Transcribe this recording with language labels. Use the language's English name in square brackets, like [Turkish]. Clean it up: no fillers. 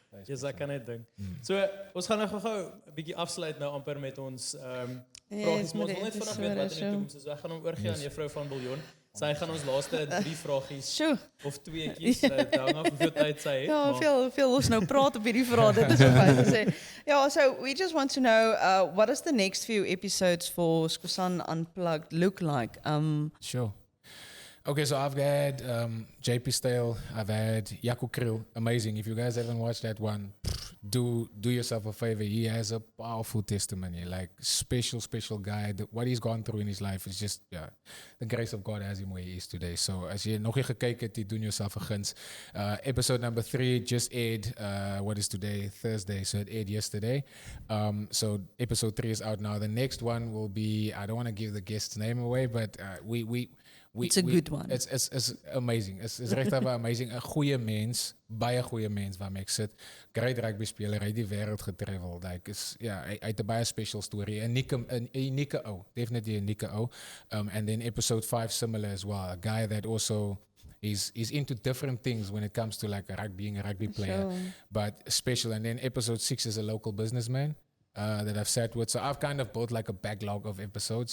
[Afrikaans] Yes, ek kan net dink. So ons gaan nou gou-gou 'n bietjie afsluit nou amper met ons vragies, maar ons wil net vinnig weet wat in die toekoms is. Ek gaan hom oorgee aan juffrou van Biljon. Sy gaan ons laaste 3 vragies of 2tjies hang af hoeveel tyd sy het. Ja, veel ons nou praat op hierdie vrae. Dit is wat hy sê. [English] Yeah, so we just want to know what does the next few episodes for Skosan Unplugged look like? Sure. Okay, so I've had JP Stale, I've had Jaco Kriel, amazing. If you guys haven't watched that one, do yourself a favor. He has a powerful testimony, like special guy. What he's gone through in his life is just, the grace of God has him where he is today. [Afrikaans] So as je nog nie gekeken het, doen [English] yourself a guns. Episode number 3 just aired, what is today? Thursday, so it aired yesterday. So episode 3 is out now. The next one will be, I don't want to give the guest's name away, but It's a good one. It's amazing. It's regtig amazing. [Afrikaans] 'n Goeie mens, baie goeie mens waarmee ek sit. Great rugby speler, hy het die wêreld getravel. Like hy het 'n baie special story. 'n unieke ou, definitely 'n unieke ou. [English] And then episode 5 similar as well. A guy that also is into different things when it comes to like being a rugby player, but special. And then episode 6 is a local businessman. That I've sat with. So I've kind of built like a backlog of episodes.